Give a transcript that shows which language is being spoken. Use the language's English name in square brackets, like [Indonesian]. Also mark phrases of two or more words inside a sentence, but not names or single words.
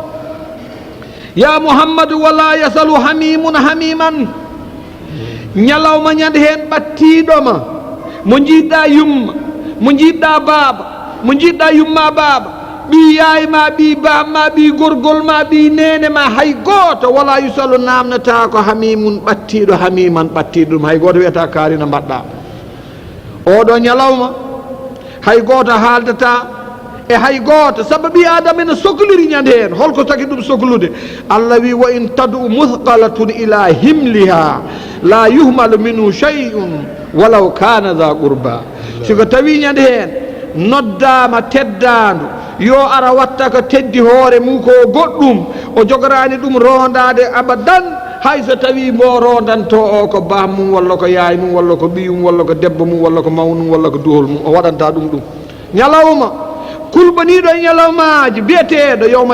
[Arabic] يا محمد ولا يسأل حميم حميما [Fula] ñalawma ñande hen ɓattiɗoma mo jiɗɗa yumma mo jiɗɗa baaba mo jiɗɗa yumma baaba ɓi yaay ma ɓi bamma ɓi gorgol ma ɓi nene ma hay goto [Arabic] ولا يسأل [Fula] namnata ko hamimun ɓattiɗo hamiman ɓattiɗo ɗum hay goto wiyata karina mbaɗɗa oɗo ñalawma hay goto haaldata e hay goto sabu ɓi adama ene sohliri ñande hen holko taki ɗum sohlude allah wi [Arabic] وإن تدع مثقلة إلى حملها لا يحمل منه شيء ولو كان ذا قربى [Fula] siko tawi ñande hen noddama teddandu yo ara watta ko teddi hoore mum ko goɗɗum o jogorani ɗum rondade abadan hay so tawi mbo rondanto o ko bah mum walla ko yaay mum walla ko ɓiyum walla ko debbo mum walla ko mawnum walla ko duhol mum o waɗanta ɗum ɗum ñalawma kulɓaniɗo e ñalawmaji biyeteɗo yawma